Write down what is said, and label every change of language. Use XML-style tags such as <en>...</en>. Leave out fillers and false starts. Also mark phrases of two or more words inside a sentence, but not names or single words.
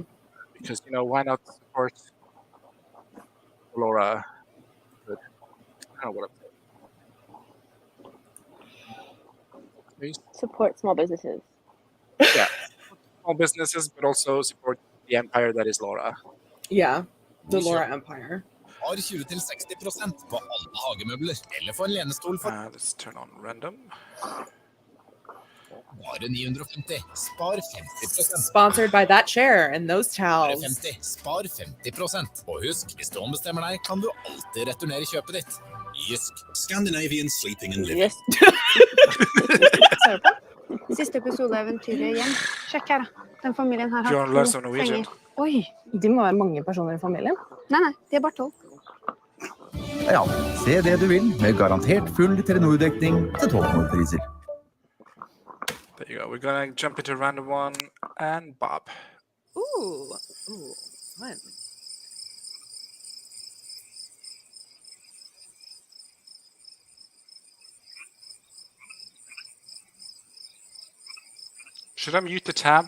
<en>because, you know, why not support Laura? But I don't know what I'm saying. Support small businesses. Yeah. Small businesses, but also support the empire that is Laura. Yeah, the Laura Empire.</en> <no>Har 20-60% på alle hagemøbler, eller for en lenestol for</no> <en>Let's turn on random.</en> <no>bare 950. Spar 50%.</no> <en>Sponsored by that chair and those</en> <no>Bare</no> <en>towels.</en> <no>50. Spar 50%. Og husk, hvis du ombestemmer deg, kan du alltid returnere kjøpet ditt. Jysk.</no> <en>Scandinavian sleeping and living. Yes.</en> <no>Ser du på? Siste episode av Eventyret hjem. Sjekk her, da. Den familien her</no> <en>Do you</en> <no>har</no> <en>want to learn some</en> <no>2</no> <en>Norwegian?</en> <no>penger. Oi, de må være mange personer i familien. Nei, de er bare 12. Ja, se det du vil, med garantert full Telenor-dekning til toppnordpriser.</no> <en>There you go. We're going to jump into random one and Bob. Ooh, fun. Should I mute the tab?</en>